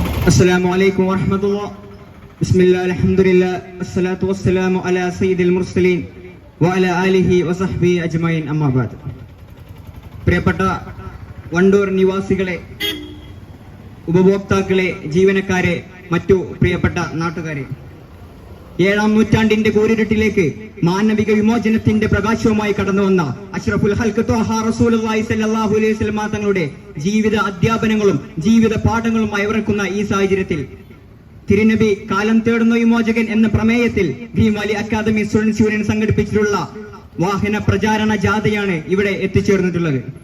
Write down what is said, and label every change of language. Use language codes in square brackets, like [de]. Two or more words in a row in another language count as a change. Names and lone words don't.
[ar] السلام عليكم ورحمة الله. بسم الله الحمد لله والصلاة والسلام على سيد المرسلين وعلى آله وصحبه أجمعين أما بعد. [ml] പ്രിയപ്പെട്ട വണ്ടൂർ നിവാസികളെ, ഉപഭോക്താക്കളെ, ജീവനക്കാരെ, മറ്റു പ്രിയപ്പെട്ട നാട്ടുകാരെ, 7-ാം നൂറ്റാണ്ടിന്റെ കൂരിരുട്ടിലേക്ക് മാനവിക വിമോചനത്തിന്റെ പ്രകാശവുമായി കടന്നുവന്ന [ar] أشرف الخلق طه رسول الله صلى الله عليه وسلم [ml] തങ്ങളുടെ ജീവിത അധ്യാപനങ്ങളും ജീവിത പാഠങ്ങളും അയവിറക്കുന്ന ഈ സാഹചര്യത്തിൽ തിരുനബി കാലം തേടുന്ന വിമോചകൻ എന്ന പ്രമേയത്തിൽ ഭീം വാലി അക്കാദമി സ്റ്റുഡൻസ് യൂണിയൻ സംഘടിപ്പിച്ചിട്ടുള്ള വാഹന പ്രചാരണ ജാഥയാണ് ഇവിടെ എത്തിച്ചേർന്നിട്ടുള്ളത്.